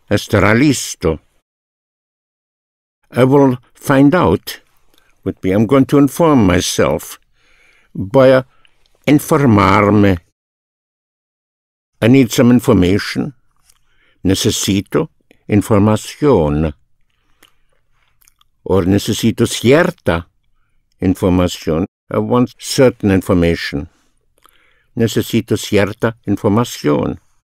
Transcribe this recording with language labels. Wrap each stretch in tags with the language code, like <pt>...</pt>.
<en>Estará listo. I will find out. Would be, I'm going to inform myself. By informarme. I need some information.</en> <es>Necesito información. Or necesito cierta información.</es> <en>I want certain information.</en> <es>Necesito cierta información.</es>